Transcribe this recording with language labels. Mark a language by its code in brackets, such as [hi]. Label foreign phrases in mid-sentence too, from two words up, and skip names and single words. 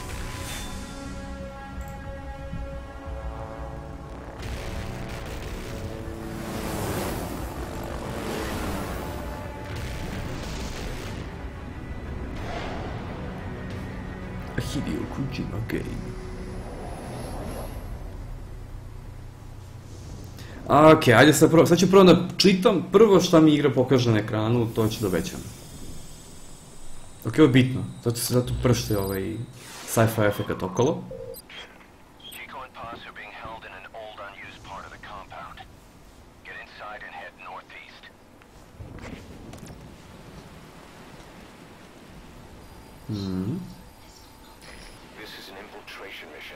[en] Hideo Kojima game. [sr] Okej, ajde sad ću prvo da čitam prvo šta mi igra pokaže na ekranu, to ću da obećam. Ok, ovo je bitno, zato pršte sci-fi efekat okolo. [en] Chico and Paz are being held in an old unused part of the compound. Get inside and head northeast. This is an infiltration mission.